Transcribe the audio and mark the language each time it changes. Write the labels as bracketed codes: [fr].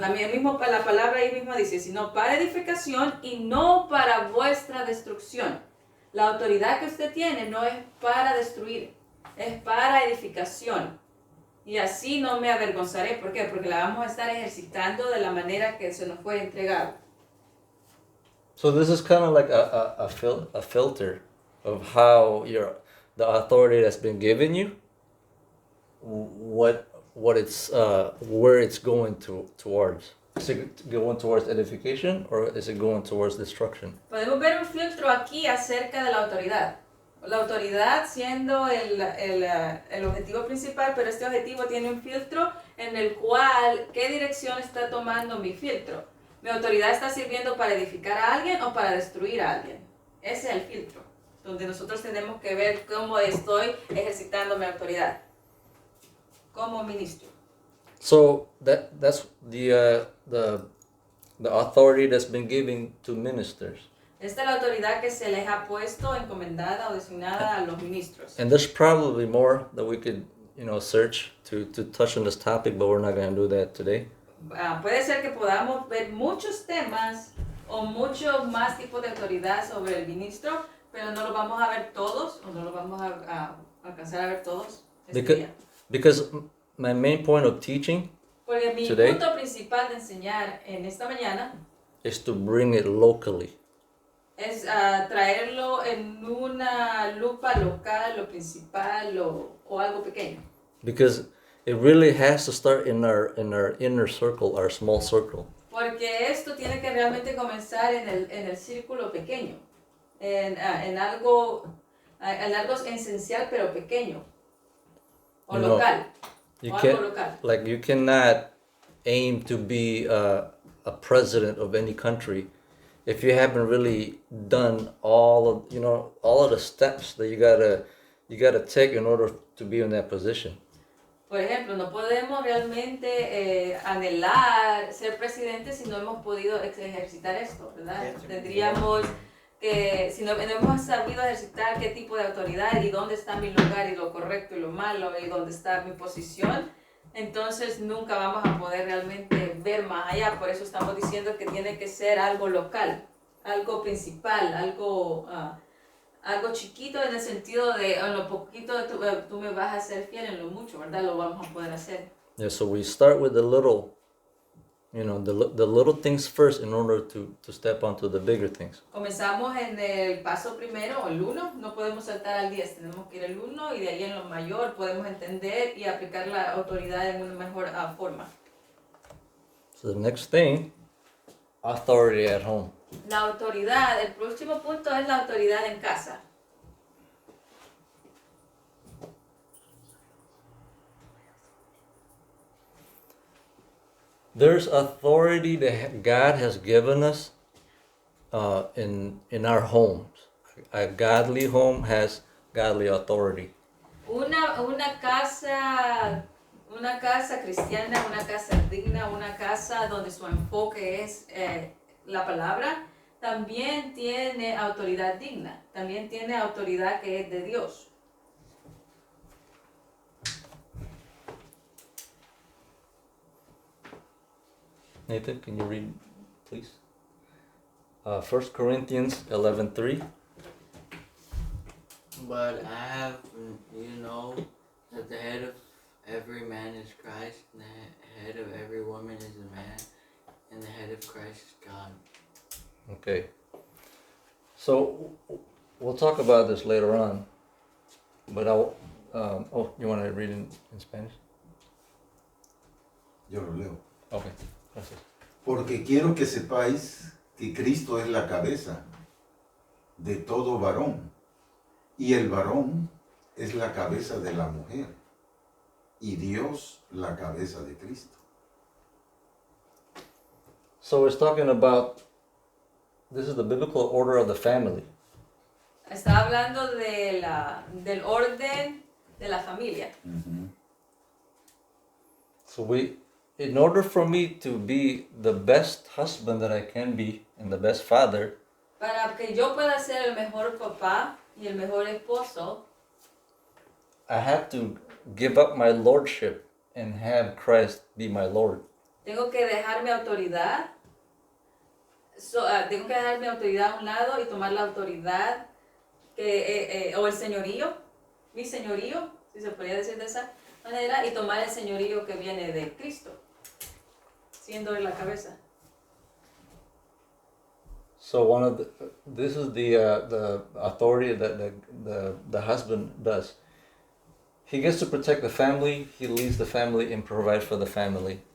[es] La palabra ahí mismo dice, sino para edificación y no para vuestra destrucción. La autoridad que usted tiene no es para destruir, es para edificación. Y así no me avergonzaré. ¿Por qué? Porque la vamos a estar ejercitando de la manera que se nos fue entregado. [en] So this is kind of like a filter of how the authority that's been given you, what it's where it's going towards. Is it going towards edification or is it going towards destruction? [es] Podemos ver un filtro aquí acerca de la autoridad. La autoridad siendo el objetivo principal, pero este objetivo tiene un filtro en el cual, ¿qué dirección está tomando mi filtro? ¿Mi autoridad está sirviendo para edificar a alguien o para destruir a alguien? Ese es el filtro, donde nosotros tenemos que ver cómo estoy ejercitando mi autoridad como ministro. [en] So that's the authority that's been given to ministers. [es] Esta es la autoridad que se les ha puesto, encomendada o designada a los ministros. [en] And there's probably more that we could, search to touch on this topic, but we're not going to do that today. [es] Puede ser que podamos ver muchos temas o muchos más tipos de autoridad sobre el ministro, pero no los vamos a ver todos o no los vamos a alcanzar a ver todos este día. [en] Because my main point of teaching [es] Porque mi [en] today [es] punto principal de enseñar en esta mañana [en] is to bring it locally. [es] es traerlo en una lupa local, lo principal o algo pequeño. [en] Because it really has to start in our inner circle, our small circle. [es] Porque esto tiene que realmente comenzar en el círculo pequeño, en algo esencial pero pequeño o local. [en] You [es] O algo [en] can't, [es] local. [en] like you cannot aim to be a president of any country if you haven't really done all of the steps that you gotta take in order to be in that position. [es] Por ejemplo, no podemos realmente anhelar ser presidente si no hemos podido ejercitar esto, ¿verdad? Tendríamos que, si no hemos sabido ejercitar qué tipo de autoridad y dónde está mi lugar y lo correcto y lo malo y dónde está mi posición, entonces nunca vamos a poder realmente ver más allá. Por eso estamos diciendo que tiene que ser algo local, algo principal, algo chiquito en el sentido de en lo poquito tú me vas a ser fiel, en lo mucho, ¿verdad? Lo vamos a poder hacer. [en] Yeah, so we start with the little, the little things first in order to step onto the bigger things. [es] Comenzamos en el paso primero, el 1, no podemos saltar al 10, tenemos que ir al 1 y de ahí en lo mayor podemos entender y aplicar la autoridad en una mejor forma. [en] So the next thing, authority at home. [es] La autoridad, el próximo punto es la autoridad en casa. [en] There's authority that God has given us in our homes. A godly home has godly authority. [es] Una casa cristiana, una casa digna, una casa donde su enfoque es la palabra, también tiene autoridad digna, también tiene autoridad que es de Dios. [en] Nathan, can you read, please? 1 Corinthians 11:3. But I have, you know, that the head of every man is Christ, and the head of every woman is a man, and the head of Christ is God. Okay. So we'll talk about this later on. But you want to read in Spanish? [es] Yo lo leo. Okay. Gracias. Porque quiero que sepáis que Cristo es la cabeza de todo varón, y el varón es la cabeza de la mujer, y Dios la cabeza de Cristo. [en] So it's talking about, this is the biblical order of the family. [es] Está hablando del orden de la familia. [en] So in order for me to be the best husband that I can be and the best father, [es] Para que yo pueda ser el mejor papá y el mejor esposo, [en] I have to give up my lordship and have Christ be my Lord. [es] tengo que dejar mi autoridad. Tengo que dejar mi autoridad a un lado y tomar la autoridad o el señorío, mi señorío, si se podría decir de esa manera, y tomar el señorío que viene de Cristo, siendo él la cabeza. [en] So this is the authority that the husband does. He gets to protect the family. He leads the family and provides for the family.